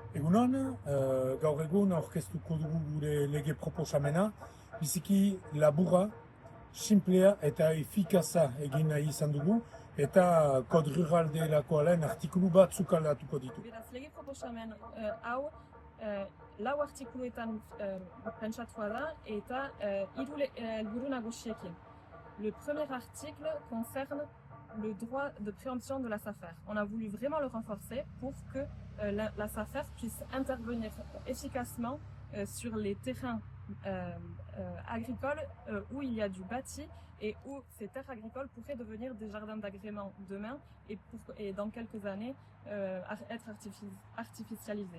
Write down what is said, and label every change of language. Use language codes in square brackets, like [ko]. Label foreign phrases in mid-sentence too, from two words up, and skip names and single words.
[eu] Egunon, gaur egun aurkeztuko dugu gure lege proposamena, biziki laburra, simplea eta efikaza egin nahi izan dugu, eta Kod Rural delakoaren artikulu batzuk aldatuko ditu. Beraz, lege proposamen hau lau artikuluetan pentsatua da eta hiru helburu nagusiekin. [fr] Le premier article concerne le droit de préemption de la SAFER. On a voulu vraiment le renforcer pour que la SAFER puisse intervenir efficacement sur les terrains agricoles où il y a du bâti et où ces terres agricoles pourraient devenir des jardins d'agrément demain et dans quelques années être artificialisées.